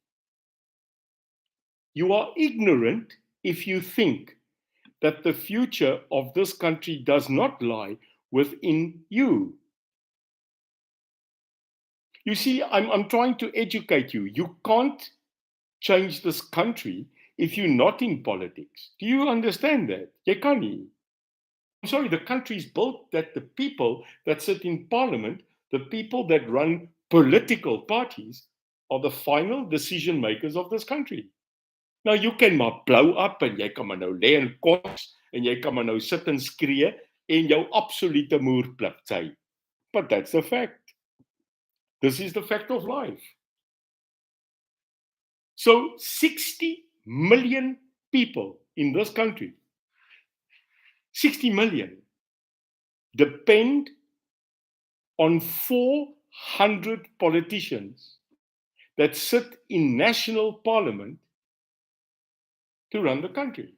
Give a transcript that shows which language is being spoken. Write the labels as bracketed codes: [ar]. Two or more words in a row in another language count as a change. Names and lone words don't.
[en] You are ignorant if you think that the future of this country does not lie within you. You see, I'm trying to educate you. You can't change this country if you're not in politics. Do you understand that? [af] Jy kan nie. [en] I'm sorry, the country is built that the people that sit in parliament, the people that run political parties are the final decision makers of this country. [af] Nou, you kan maar [en] blow up [af] en jy kan maar nou lê in kots en jy kan maar nou sit en skree en jou absolute moerplik sê. [en] But that's the fact. This is the fact of life. So 60 million people in this country, 60 million, depend on 400 politicians that sit in national parliament to run the country.